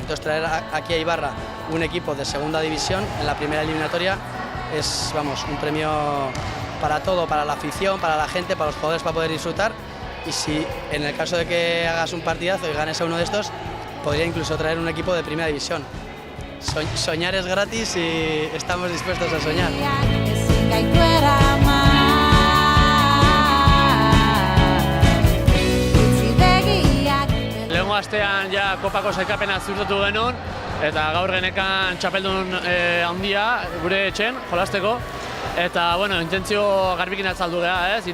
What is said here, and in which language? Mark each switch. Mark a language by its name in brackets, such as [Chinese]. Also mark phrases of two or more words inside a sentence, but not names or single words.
[Spanish] Entonces traer aquí a Ibarra un equipo de segunda división en la primera eliminatoria es, vamos, un premio para todo, para la afición, para la gente, para los jugadores, para poder disfrutar. Y si en el caso de que hagas un partidazo y ganes a uno de estos, podría incluso traer un equipo de primera división. Soñar es gratis y estamos dispuestos a soñar. [Basque] Lehengo astean ja kopako sailkapena ziurtatu genuen eta gaur genekan txapeldun handia gure etxen jolasteko Eta, bueno, intentzio garbikin atzaldu geha, ez?